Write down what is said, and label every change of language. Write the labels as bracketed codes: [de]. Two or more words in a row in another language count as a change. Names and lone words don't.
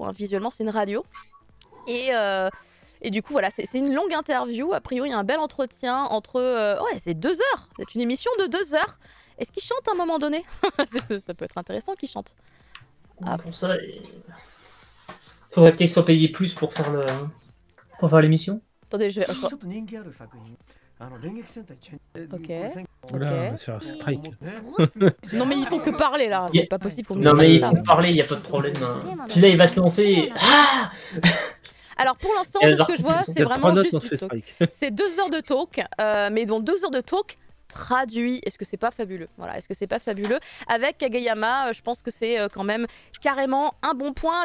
[fr] Hein, visuellement, c'est une radio. Et du coup, voilà, c'est une longue interview. A priori, il y a un bel entretien entre... ouais, c'est 2 heures. C'est une émission de 2 heures. Est-ce qu'ils chantent à un moment donné? Ça peut être intéressant qu'ils chantent. Pour ça, faudrait peut-être qu'ils soient payés plus pour faire l'émission. Attendez, je vais... [ja] ちょっと人気ある作品電撃戦隊チェン [fr] Ok. [ja] これ戦 [fr] Voilà, Ok. on va se faire un strike. [ja] すごいっすね [fr] Non, mais ils font que parler, là. C'est pas possible pour nous. Non mais il ça. faut parler, il n'y a pas de problème. Hein. Puis là il va se lancer. Ah Alors, pour l'instant, Et de ce alors, que je vois, Il y c'est a 3 vraiment notes, juste on se du fait talk. strike. C'est 2 heures de talk, mais dans 2 heures de talk traduit. Est-ce que c'est pas fabuleux? Voilà, est-ce que c'est pas fabuleux? Avec Kageyama, je pense que c'est quand même carrément un bon point.